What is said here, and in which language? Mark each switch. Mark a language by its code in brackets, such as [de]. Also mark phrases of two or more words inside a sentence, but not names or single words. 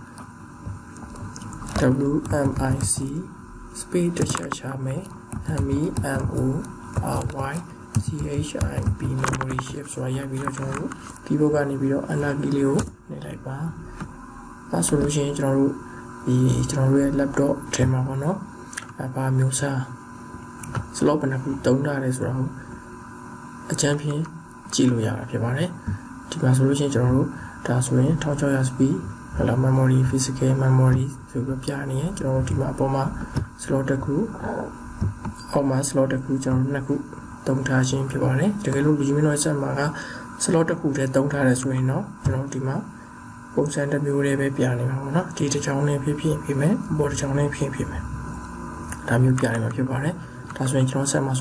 [my] တော်တို့ WMIC space တစ်ချက်ချမယ် [en] MEMORY CHIP memory shift [my] ဆိုတာရိုက်ပြီးတော့ကျွန်တော်တို့ keyboard ကနေပြီးတော့ [en] enter key [my] လေးကိုနှိပ်လိုက်ပါအဲဆိုလို့ရှိရင်ကျွန်တော်တို့ရဲ့ laptop ထဲမှာပေါ့နော်ဘာမျိုးစား slot ဘယ်နှခုတုံးထားတယ်ဆိုတာကိုအချမ်းဖြင့်ကြည့်လို့ရတာဖြစ်ပါတယ်ဒီမှာဆိုလို့ရှိရင်ကျွန်တော်တို့ ဒါဆိုရင်1600 speed ဟလာ memory [en] physical memory [my] ဆိုပြီးပြနေရင်ကျွန်တော်တို့ဒီမှာအပေါ်မှာ slot တစ်ခုအောက်မှာ slot တစ်ခုကျွန်တော်တို့နှစ်ခုတုံးထားခြင်းဖြစ်ပါတယ်တကယ်လို့လူကြီးမင်းတို့ဆက်မှာက slot တစ်ခုတည်းတုံးထားတယ်ဆို ရင်တော့ကျွန်တော်တို့ဒီမှာပုံစံတစ်မျိုးလေးပဲပြနေမှာပေါ့နော်ဒီတစ်ချောင်းလေးဖြစ်မယ်ပေါ်တစ်ချောင်းလေးဖြစ်မယ်ဒါမျိုးပြနေမှာဖြစ်ပါတယ်ဒါဆိုရင်ကျွန်တော်ဆက်မှာဆို